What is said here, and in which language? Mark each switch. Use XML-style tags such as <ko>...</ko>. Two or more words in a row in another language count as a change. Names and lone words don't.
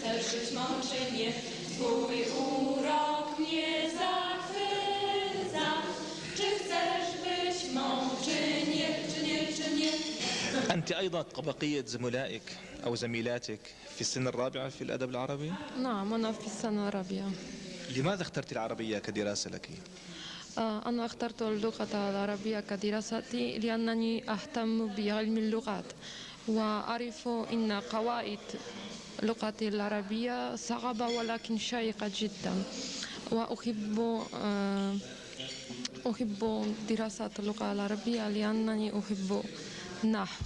<pl>być mączy nie, twój urok mnie zachwyca. Czy chcesz być mą, czy nie?</pl> <ar>أنت أيضا كبقية زملائك أو زميلاتك في السنة الرابعة في الأدب العربي؟ نعم، أنا في السنة الرابعة. لماذا اخترت العربية كدراسة لك؟ أنا اخترت اللغة العربية كدراستي لأنني أهتم بعلم اللغات، وأعرف أن قواعد اللغة العربية صعبة ولكن شيقة جدا، وأحب دراسة اللغة العربية لأنني أحب النحو.</ar>